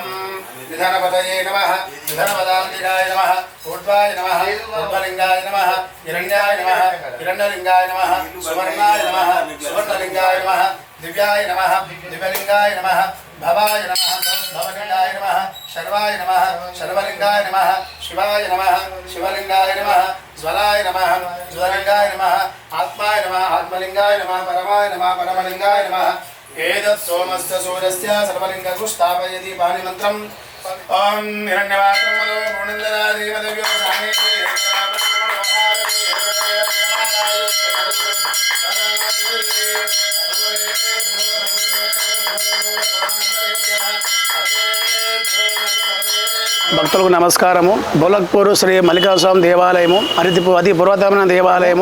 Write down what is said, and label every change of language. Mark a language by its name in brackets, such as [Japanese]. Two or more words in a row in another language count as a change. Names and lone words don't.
[Sanskrit] निधनपतये नमः निधनपदान्तिकाय नमः ऊर्ध्वाय नमः ऊर्ध्वलिङ्गाय नमः हिरण्याय नमः हिरण्यलिङ्गाय नमः सुवर्णाय नमः सुवर्णलिङ्गाय नमः दिव्याय नमः दिव्यलिङ्गाय नमः भवाय नमः भवलिङ्गाय नमः शर्वाय नमः शर्वलिङ्गाय नमः शिवाय नमः शिवलिङ्गाय नमः ज्वलाय नमः ज्वलिङ्गाय नमः आत्माय नमः आत्मलिङ्गाय नमः परमाय नमः परमलिङ्गाय नमः। एतत् सोमस्य सूर्यस्य सर्वलिङ्गं स्थापयति पाणिमन्त्रम्। ॐ हिरण्यवात्रं मदो पूर्णन्दरादेवदेव्यो सामे [Telugu] భక్తులకు నమస్కారము. బొలక్పూర్ శ్రీ మల్లికార్జున స్వామి దేవాలయము అతి పురాతనమైన దేవాలయము.